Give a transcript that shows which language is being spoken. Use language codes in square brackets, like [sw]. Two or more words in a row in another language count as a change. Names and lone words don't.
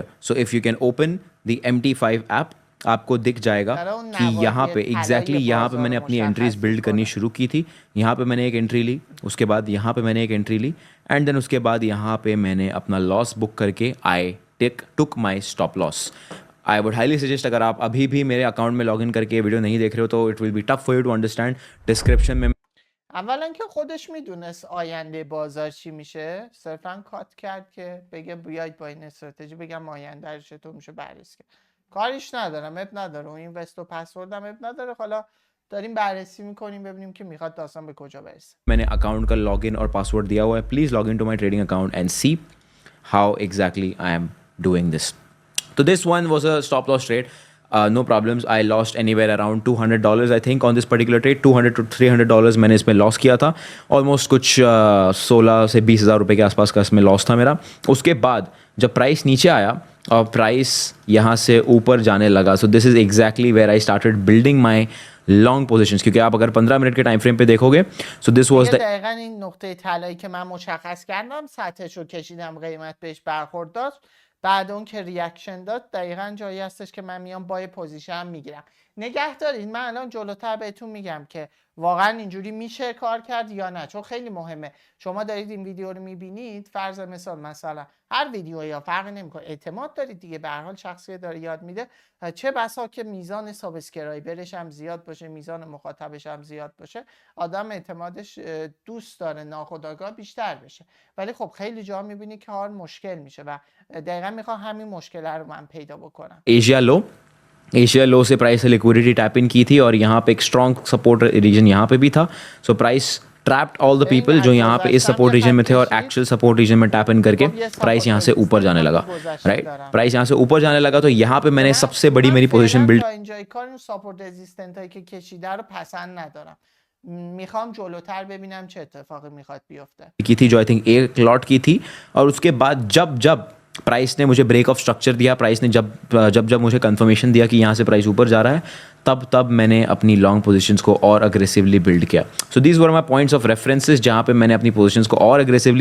[en] so if you can open the MT5 app, [hi] आपको दिख जाएगा [fa] داره اون [hi] कि यहाँ [fa] نوادی [hi] पे एग्जैक्टली [fa] طلای [hi] यहाँ पे [fa] بازار [hi] मैंने [fa] رو [hi] अपनी एंट्रीज [fa] مشخص [hi] बिल्ड करनी [fa] میکنه [hi] शुरू की थी. यहाँ पे मैंने एक एंट्री ली, उसके बाद यहाँ पे मैंने एक एंट्री ली, [en] and then [hi] उसके बाद यहाँ पे मैंने अपना लॉस बुक करके [en] I took my stop loss. I would highly suggest, [hi] अगर आप अभी भी मेरे अकाउंट में लॉगिन करके वीडियो नहीं देख रहे हो तो [en] it will be tough for you to understand. [hi] डिस्क्रिप्शन में [fa] اولا که خودش میدونست آینده بازار چی میشه، صرفا کات کرد که بگه بیاید با این استراتژی بگم آینده رو چطور میشه بررسی کرد. کاریش ندارم، اب نداره، اون اینوست و پسوردم اب نداره. حالا داریم بررسی میکنیم ببینیم که میخواد داستان به کجا برسه. [hi] मैंने अकाउंट का लॉगिन और पासवर्ड दिया हुआ है. [en] please log in to my trading account and see how exactly I am doing this. So this one was a stop loss trade. No problems. I lost anywhere around $200 I think on this particular trade. [hi] $200 to $300 मैंने इसमें लॉस किया था. ऑलमोस्ट कुछ 16 से 20 हज़ार रुपये के आसपास का इसमें लॉस था मेरा. उसके बाद जब प्राइस नीचे आया और प्राइस यहाँ से ऊपर जाने लगा, [en] so this is exactly where I started building my long positions. [hi] क्योंकि आप अगर 15 मिनट के [en] time frame [hi] पे देखोगे, [en] so this was the [fa] دقیقا این نقطه طلایی که من مشخص کردم سطحش رو کشیدم، قیمت بهش برخورد داشت، بعد اون که ریاکشن داد دقیقا جایی هستش که من میام با پوزیشن میگیرم. نگه دارید، من الان جلوتر بهتون میگم که واقعا اینجوری میشه کار کرد یا نه، چون خیلی مهمه. شما دارید این ویدیو رو میبینید، فرض مثلا هر ویدیو یا فرقی نمیکنه، اعتماد دارید دیگه، به هر حال شخصی داره یاد میده، چه بسا که میزان سابسکرایبرش هم زیاد باشه، میزان مخاطبش هم زیاد باشه، آدم اعتمادش دوست داره ناخودآگاه بیشتر بشه. ولی خب خیلی جا میبینی که کار مشکل میشه و دقیقا میخوام همین مشکل رو من پیدا بکنم. [hi] एशिया लो से प्राइस से [en] liquidity tap in [hi] की थी और यहाँ पे एक [en] strong support region [hi] यहाँ पे भी था. [en] so price trapped all the people [hi] जो यहाँ पे इस [en] support region [hi] में थे और [en] actual support region [hi] में [en] tap in [hi] करके प्राइस यहाँ से ऊपर जाने लगा. राइट, प्राइस यहाँ से ऊपर जाने लगा तो यहाँ पे मैंने सबसे बड़ी मेरी [en] position build support resistant [fa] هایی که کشیده رو پسند ندارم. میخوام جلوتر ببینم چه اتفاقی میخواد بیفته. [hi] की थी जो [en] I think [hi] एक लॉट की थी, और उसके बाद जब प्राइस ने मुझे [en] break of structure [hi] दिया, प्राइस ने जब मुझे कंफर्मेशन दिया कि यहाँ से प्राइस ऊपर जा रहा है, तब मैंने अपनी [en] long positions [hi] को और [en] aggressively build [hi] किया. [en] so these were my points of references [hi] जहाँ पे मैंने अपनी पोजीशंस को और अग्रेसिवली.